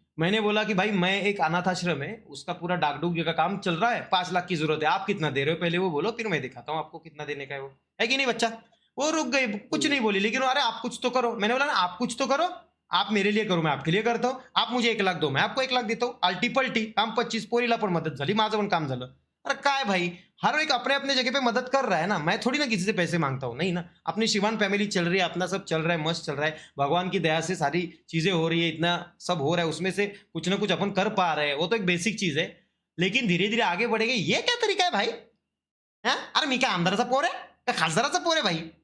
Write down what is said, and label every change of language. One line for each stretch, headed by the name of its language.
Hindi: मैंने बोला कि भाई मैं एक अनाथ आश्रम है, उसका पूरा डाक-डूक का काम चल रहा है, 5 लाख की ज़रूरत है, आप कितना दे रहे हो? पहले वो बोलो, फिर मैं दिखाता हूँ आपको कितना देने का है वो। है कि नहीं बच्चा? वो रुक गई, कुछ नहीं बोली, लेकिन अरे आप कुछ तो करो। मैंने बोला ना आप कुछ तो करो, आप मेरे लिए करो, मैं आपके लिए करता हूँ। आप मुझे 1 लाख दो, मैं आपको 1 लाख देता हूँ।
Marathi: आलटी-पलटी, काम 25, पोरीला पण मदत झाली, माझं पण काम झालं.
Hindi: अरे काय भाई, हर एक अपने-अपने जगह पे मदत कर रहा है ना, मैं थोड़ी ना किसी से पैसे माँगता हूँ, नहीं ना। अपनी शिवान फैमिली चल रही है, अपना सब चल रहा है, मस्त चल रहा है। भगवान की दया से सारी चीज़ें हो रही है, इतना सब हो रहा है, उसमें से कुछ ना कुछ अपन कर पा रहे हैं, वो तो एक बेसिक चीज़ है। लेकिन धीरे-धीरे आगे बढ़ेंगे, ये क्या तरीका है भाई? हां?
Marathi: अरे मी काय आमदाराचा पोर आहे? का खासदाराचा पोर आहे भाई?